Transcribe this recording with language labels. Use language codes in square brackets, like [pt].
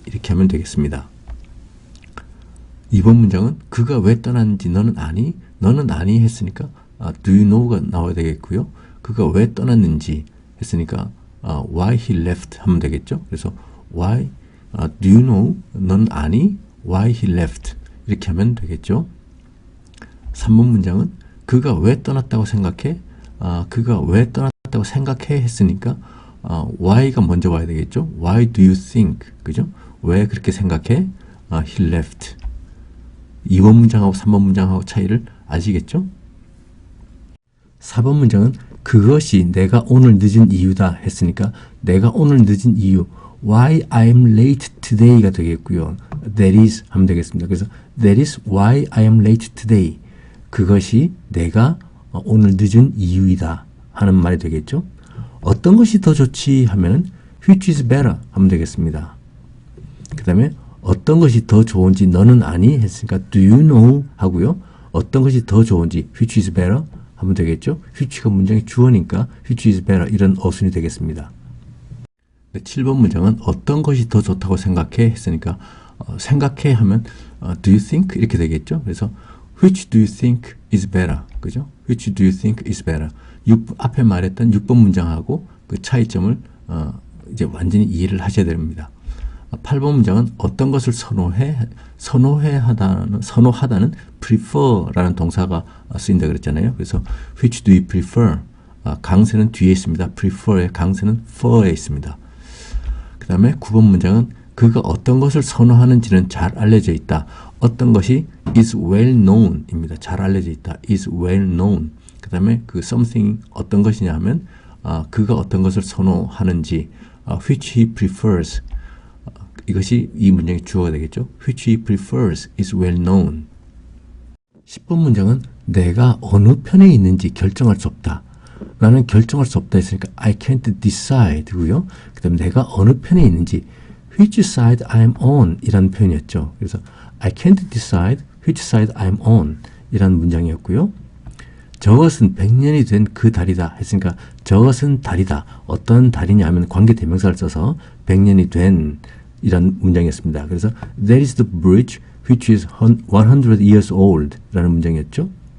[ko] 이렇게 하면 되겠습니다. 2번 문장은 그가 왜 떠났는지 너는 아니? 너는 아니 했으니까 do you know가 나와야 되겠고요. 그가 왜 떠났는지 했으니까 [en] why he left [ko] 하면 되겠죠. [en] 그래서 why do you know? [ko] 너는 아니? [en] why he left [ko] 이렇게 하면 되겠죠. 3번 문장은 그가 왜 떠났다고 생각해? 그가 왜 떠났다고 생각해 했으니까 why가 먼저 와야 되겠죠. [en] why do you think? 그죠? [ko] 왜 그렇게 생각해? [en] he left. [ko] 2번 문장하고 3번 문장하고 차이를 아시겠죠? 4번 문장은 그것이 내가 오늘 늦은 이유다 했으니까 내가 오늘 늦은 이유 [en] why I'm late today [ko] 가 되겠고요. That is 하면 되겠습니다. [en] 그래서 that is why I am late today. [ko] 그것이 내가 오늘 늦은 이유이다 하는 말이 되겠죠. 어떤 것이 더 좋지 하면은 [en] which is better [ko] 하면 되겠습니다. 그 다음에 어떤 것이 더 좋은지 너는 아니 했으니까 do you know 하고요. 어떤 것이 더 좋은지 [en] which is better [ko] 하면 되겠죠. which가 문장의 주어니까 which is better 이런 어순이 되겠습니다. 7번 문장은 어떤 것이 더 좋다고 생각해 했으니까 생각해 하면 do you think 이렇게 되겠죠. [en] 그래서 which do you think is better 그죠? which do you think is better [ko] 앞에 말했던 6번 문장하고 그 차이점을 이제 완전히 이해를 하셔야 됩니다. 8번 문장은 어떤 것을 선호하다는 prefer라는 동사가 쓰인다 그랬잖아요. [en] 그래서 which do you prefer? [ko] 강세는 뒤에 있습니다. prefer의 강세는 for에 있습니다. 그 다음에 9번 문장은 그가 어떤 것을 선호하는지는 잘 알려져 있다. 어떤 것이 is well known 입니다. 잘 알려져 있다. is well known. 그 다음에 그 something 어떤 것이냐 하면 그가 어떤 것을 선호하는지 [en] which he prefers [ko] 이것이 이 문장의 주어가 되겠죠. [en] which he prefers is well known. [ko] 10번 문장은 내가 어느 편에 있는지 결정할 수 없다. 나는 결정할 수 없다 했으니까 [en] I can't decide [ko] 고요. 그 다음에 내가 어느 편에 있는지 [en] which side I'm on [ko] 이라는 표현이었죠. [en] 그래서 I can't decide which side I'm on 이라는 문장이었고요. [ko] 저것은 100년이 된 그 달이다 했으니까 저것은 달이다. 어떤 달이냐 하면 관계대명사를 써서 100년이 된 이란 문장이었습니다. [en] 그래서 That is the bridge which is 100 years old [ko] 라는 문장이었죠.